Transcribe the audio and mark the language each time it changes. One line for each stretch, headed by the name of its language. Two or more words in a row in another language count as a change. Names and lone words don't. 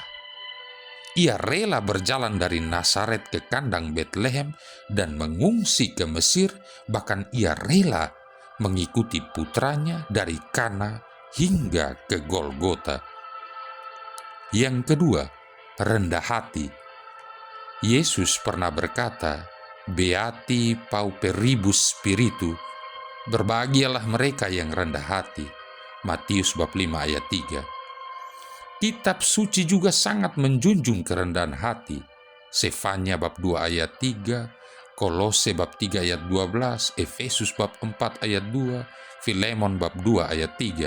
Indonesian: Ia rela berjalan dari Nazaret ke kandang Betlehem dan mengungsi ke Mesir, bahkan ia rela mengikuti putranya dari Kana hingga ke Golgota. Yang kedua, rendah hati. Yesus pernah berkata,
Latin: "Beati pauperibus spiritu,"
Indonesian: berbahagialah mereka yang rendah hati. Matius bab 5 ayat 3. Kitab suci juga sangat menjunjung kerendahan hati. Sefanya bab 2 ayat 3, Kolose bab 3 ayat 12, Efesus bab 4 ayat 2, Filemon bab 2 ayat 3.